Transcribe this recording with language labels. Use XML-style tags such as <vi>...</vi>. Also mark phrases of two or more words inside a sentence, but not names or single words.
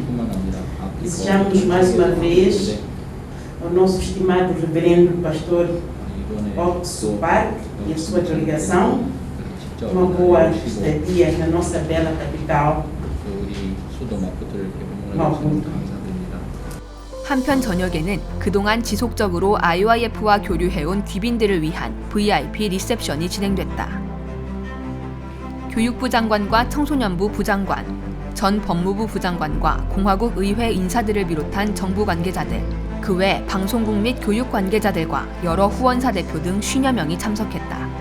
<pt>Desejamos mais uma vez ao nosso estimado reverendo pastor Otso Park e a sua delegação uma boa estadia na nossa bela capital, Maputo.</pt> <ko>한편 저녁에는 그동안 지속적으로 IOIF와 교류해온 귀빈들을 위한 VIP 리셉션이 진행됐다. 교육부 장관과 청소년부 부장관, 전 법무부 부장관과 공화국 의회 인사들을 비롯한 정부 관계자들, 그 외 방송국 및 교육 관계자들과 여러 후원사 대표 등 50여 명이 참석했다.</ko>